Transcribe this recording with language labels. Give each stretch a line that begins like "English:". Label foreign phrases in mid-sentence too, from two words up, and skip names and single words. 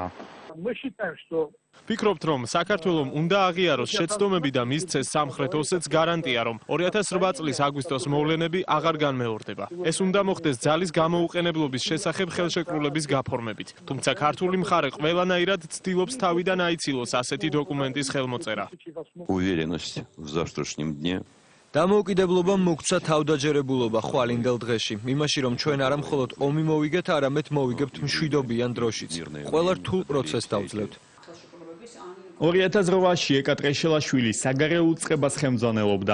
Georgian: ვფიქრობთ, რომ საქართველომ უნდა აღიაროს შეცდომები და მისცეს სამხრეთ ოსეთს გარანტია, რომ 2008 წლის აგვისტოს მოვლენები აღარ განმეორდება. ეს უნდა მოხდეს ძალის გამოუყენებლობის შესახებ ხელშეკრულების გაფორმებით. თუმცა ქართული მხარე ყველანაირად ცდილობს თავიდან აიცილოს ასეთი დოკუმენტის ხელმოწერა.
Russian: Уверенность в завтрашнем дне.
Georgian: დამოუკიდებლობამ მოგცა თავდაჯერებულობა ხვალინდელ დღეში. იმაში, რომ ჩვენ არა მხოლოდ ომი მოვიგეთ, არამედ მოვიგებთ მშვიდობიან დროშიც. ყველა რთულ პროცესს დავძლევთ. 2008-ში ეკატრეშელაშვილი საგარეო უწყებას ხელმძღვანელობდა.